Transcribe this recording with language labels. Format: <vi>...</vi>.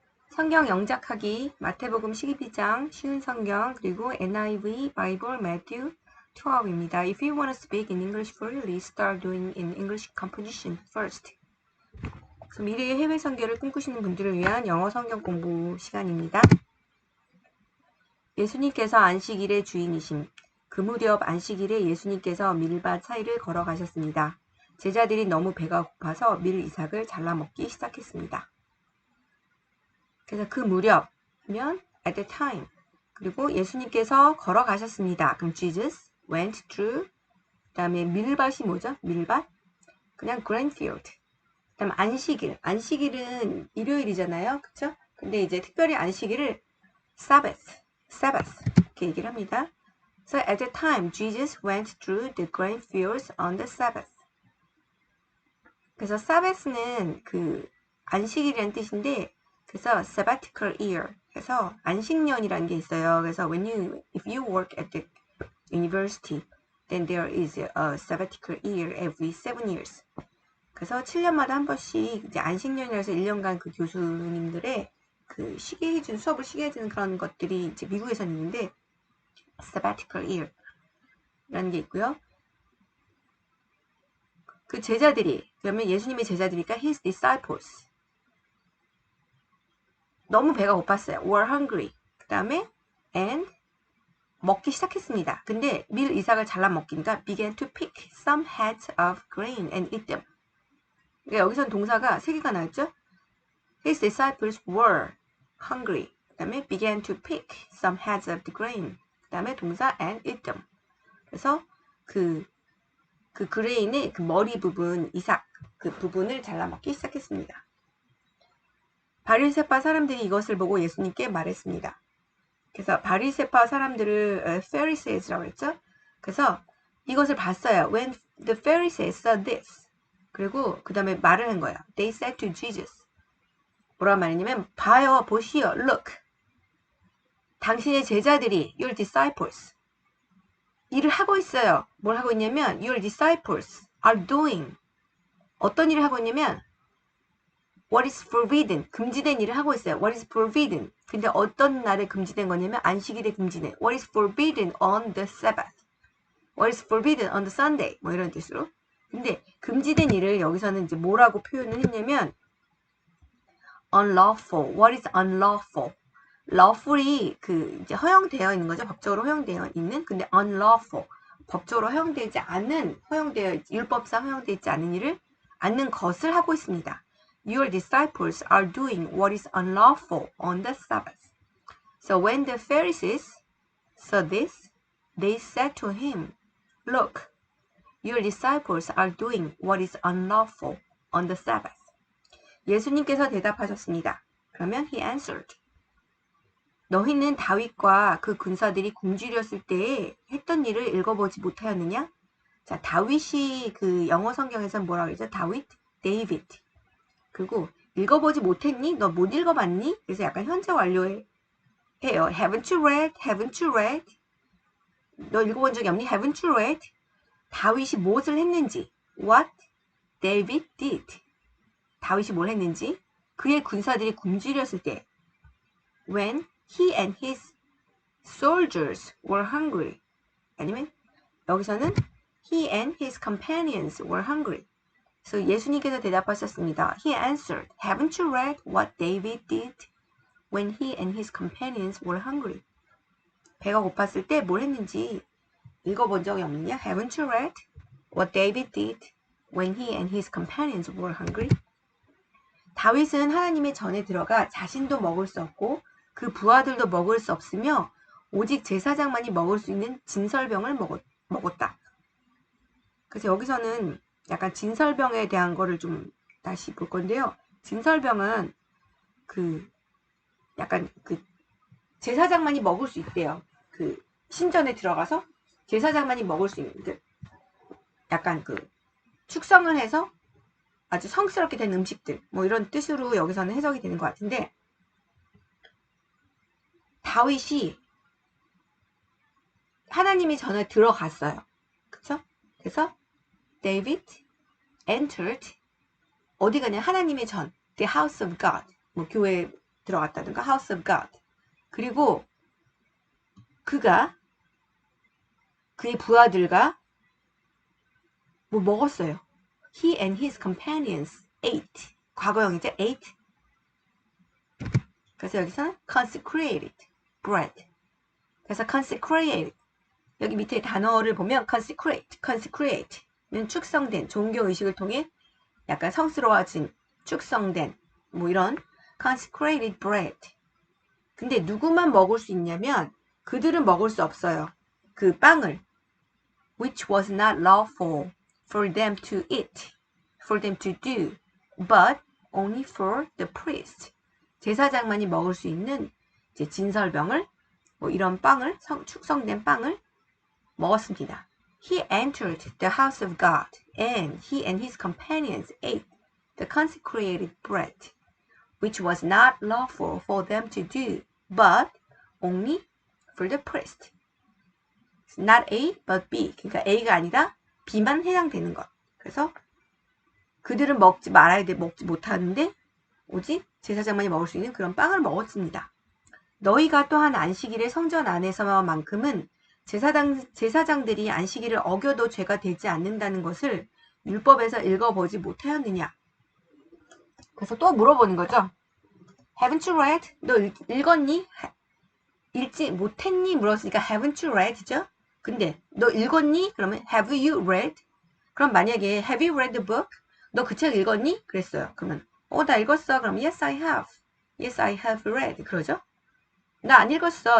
<ko>성경 영작하기, 마태복음 12장, 쉬운 성경, 그리고 NIV, 바이블, 매튜, 12입니다.</ko> <en>If you want to speak in English freely, start doing in English composition first.</en> <ko>그래서 미래의 해외 선교를 꿈꾸시는 분들을 위한 영어 성경 공부 시간입니다. 예수님께서 안식일의 주인이심. 그 무렵 안식일에 예수님께서 밀밭 사이를 걸어가셨습니다. 제자들이 너무 배가 고파서 밀 이삭을 잘라 먹기 시작했습니다. 그래서 그 무렵 하면</ko> <en>at the time.</en> <ko>그리고 예수님께서 걸어가셨습니다.</ko> <en>그럼 Jesus went through.</en> <ko>그 다음에 밀밭이 뭐죠? 밀밭?</ko> <en>그냥 grain field.</en> <ko>그 다음 안식일. 안식일은 일요일이잖아요. 그쵸? 근데 이제 특별히 안식일을 Sabbath 이렇게 얘기를 합니다.</ko> <en>So at the time, Jesus went through the grain fields on the Sabbath.</en> <ko>그래서 Sabbath는 그 안식일이라는 뜻인데 그래서 sabbatical year 해서 안식년이라는 게 있어요.</ko> <en>그래서 if you work at the university, then there is a sabbatical year every 7 years.</en> <ko>그래서 7년마다 한 번씩 이제 안식년이라서 1년간 그 교수님들의 그 수업을 쉬게 해주는 그런 것들이 이제 미국에서는 있는데 sabbatical year라는 게 있고요. 그 제자들이 그러면 예수님의 제자들이니까</ko> <en>his disciples.</en> <ko>너무 배가 고팠어요.</ko> <en>were hungry.</en> <ko>그 다음에 and 먹기 시작했습니다. 근데 밀 이삭을 잘라 먹기니까</ko> <en>began to pick some heads of grain and eat them.</en> <ko>그러니까 여기서는 동사가 3개가 나왔죠.</ko> <en>His disciples were hungry.</en> <ko>그 다음에</ko> <en>began to pick some heads of the grain.</en> <ko>그 다음에 동사</ko> <en>and eat them.</en> <ko>그래서 그 그레인의 그 머리 부분, 이삭 그 부분을 잘라 먹기 시작했습니다. 바리새파 사람들이 이것을 보고 예수님께 말했습니다. 그래서 바리새파 사람들을 Pharisees라고 했죠. 그래서 이것을 봤어요.</ko> <en>When the Pharisees saw this.</en> <ko>그리고 그 다음에 말을 한 거예요.</ko> <en>They said to Jesus.</en> <ko>뭐라고 말했냐면 봐요, 보시오, look. 당신의 제자들이</ko> <en>your disciples</en> <ko>일을 하고 있어요. 뭘 하고 있냐면</ko> <en>your disciples are doing</en> <ko>어떤 일을 하고 있냐면</ko> <en>what is forbidden,</en> <ko>금지된 일을 하고 있어요.</ko> <en>What is forbidden.</en> <ko>근데 어떤 날에 금지된 거냐면 안식일에 금지된.</ko> <en>What is forbidden on the Sabbath. What is forbidden on the Sunday.</en> <ko>뭐 이런 뜻으로. 근데 금지된 일을 여기서는 이제 뭐라고 표현을 했냐면 unlawful.</ko> <en>What is unlawful?</en> <ko>lawful이 그 이제 허용되어 있는 거죠. 법적으로 허용되어 있는. 근데 unlawful. 법적으로 허용되지 않은, 율법상 허용되어 있지 않은 일을 않는 것을 하고 있습니다.</ko> <en>Your disciples are doing what is unlawful on the Sabbath. So when the Pharisees saw this, they said to him, Look, your disciples are doing what is unlawful on the Sabbath.</en> <ko>예수님께서 대답하셨습니다.</ko> <en>그러면 he answered.</en> <ko>너희는 다윗과 그 군사들이 굶주렸을 때에 했던 일을 읽어보지 못하였느냐? 자, 다윗이 그 영어 성경에서는 뭐라고 그러죠? 다윗, 데이비드. 그리고 읽어보지 못했니? 너 못 읽어봤니? 그래서 약간 현재 완료해요.</ko> <en>Haven't you read? Haven't you read?</en> <ko>너 읽어본 적이 없니?</ko> <en>Haven't you read?</en> <ko>다윗이 무엇을 했는지.</ko> <en>What David did.</en> <ko>다윗이 뭘 했는지. 그의 군사들이 굶주렸을 때.</ko> <en>When he and his soldiers were hungry. 아니면 여기서는 he and his companions were hungry.</en> <ko>So 예수님께서 대답하셨습니다.</ko> <en>He answered, Haven't you read what David did when he and his companions were hungry?</en> <ko>배가 고팠을 때 뭘 했는지 읽어본 적이 없느냐?</ko> <en>Haven't you read what David did when he and his companions were hungry?</en> <ko>다윗은 하나님의 전에 들어가 자신도 먹을 수 없고 그 부하들도 먹을 수 없으며 오직 제사장만이 먹을 수 있는 진설병을 먹었다. 그래서 여기서는 약간 진설병에 대한 거를 좀 다시 볼 건데요. 진설병은 약간 제사장만이 먹을 수 있대요. 그 신전에 들어가서 제사장만이 먹을 수 있는 약간 축성을 해서 아주 성스럽게 된 음식들 뭐 이런 뜻으로 여기서는 해석이 되는 것 같은데 다윗이 하나님의 전에 들어갔어요. 그쵸? 그래서 David entered 어디 가냐? 하나님의 전</ko> <en>the house of God.</en> <ko>뭐 교회에 들어갔다든가</ko> <en>house of God.</en> <ko>그리고 그가 그의 부하들과 뭐 먹었어요.</ko> <en>He and his companions ate.</en> <ko>과거형이죠. ate. 그래서 여기서는</ko> <en>consecrated bread.</en> <ko>그래서 consecrated. 여기 밑에 단어를 보면 consecrate는 축성된 종교 의식을 통해 약간 성스러워진 축성된 뭐 이런</ko> <en>consecrated bread.</en> <ko>근데 누구만 먹을 수 있냐면 그들은 먹을 수 없어요. 그 빵을</ko> <en>which was not lawful for them to eat, for them to do, but only for the priest.</en> <ko>제사장만이 먹을 수 있는 이제 진설병을 뭐 이런 빵을 축성된 빵을 먹었습니다.</ko> <en>He entered the house of God, and he and his companions ate the consecrated bread, which was not lawful for them to do, but only for the priest. Not A, but B.</en> <ko>그러니까 A가 아니라 B만 해당되는 것. 그래서 그들은 먹지 못하는데 오직 제사장만이 먹을 수 있는 그런 빵을 먹었습니다. 너희가 또한 안식일의 성전 안에서만큼은 제사장들이 안식일을 어겨도 죄가 되지 않는다는 것을 율법에서 읽어보지 못하였느냐. 그래서 또 물어보는 거죠.</ko> <en>Haven't you read?</en> <ko>너 읽었니? 읽지 못했니? 물었으니까 haven't you read죠? 근데 너 읽었니?</ko> <en>그러면 have you read?</en> <ko>그럼 만약에</ko> <en>have you read the book?</en> <ko>너 그 책 읽었니? 그랬어요. 그러면 나 읽었어.</ko> <en>그럼 yes I have. Yes I have read.</en> <ko>그러죠? 나 안 읽었어.</ko>